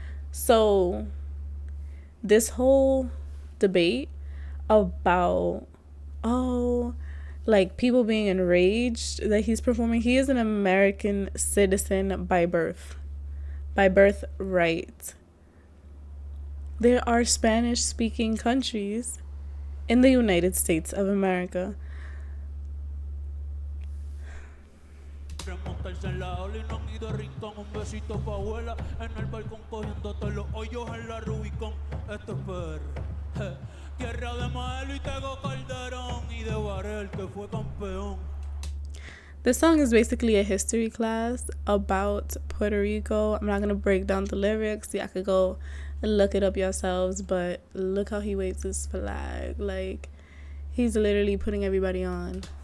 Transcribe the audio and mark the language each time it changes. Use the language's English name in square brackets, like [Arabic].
[English] So this whole debate about, oh, like people being enraged that he's performing, he is an American citizen by birthright. There are Spanish speaking countries in the United States of America. [Spanish] Montarse en la ola y no han ido a rincón. Un besito pa' abuela en el balcón cogiendo todos los hoyos en la Rubicón. Esto es PR. Tierra de Maelo y Tego Calderón y de Varel que fue campeón. [English] This song is basically a history class about Puerto Rico. I'm not going to break down the lyrics. Y'all could go and look it up yourselves, but look how he waves his flag. Like, he's literally putting everybody on.